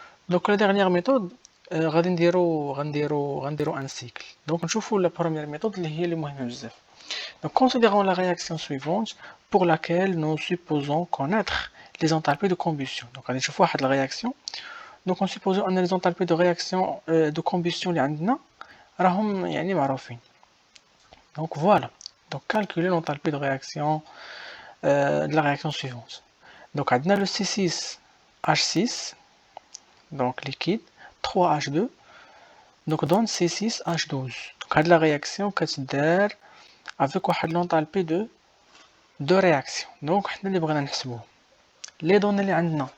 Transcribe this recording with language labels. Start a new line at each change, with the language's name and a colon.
French: donc la dernière méthode
Arabic: غادي نديرو ان سيكل. دونك نشوفوا لا بروميير ميثود اللي هي اللي مهمه بزاف.
French: Donc considérons la réaction suivante pour laquelle nous supposons connaître les enthalpies de combustion.
Arabic: Donc غادي نشوفوا واحد la réaction.
French: Donc on suppose ان les enthalpies de réaction de combustion
Arabic: اللي عندنا راهم يعني معروفين.
French: Donc voilà. Donc calculer l'enthalpie de réaction de la réaction suivante. Donc عندنا le C6H6 donc liquide 3H2 donc donne C6H12. donc هاد la réaction كتدار avec واحد l'enthalpie de réaction.
Arabic: donc حنا اللي بغينا نحسبوه لي دوني اللي عندنا.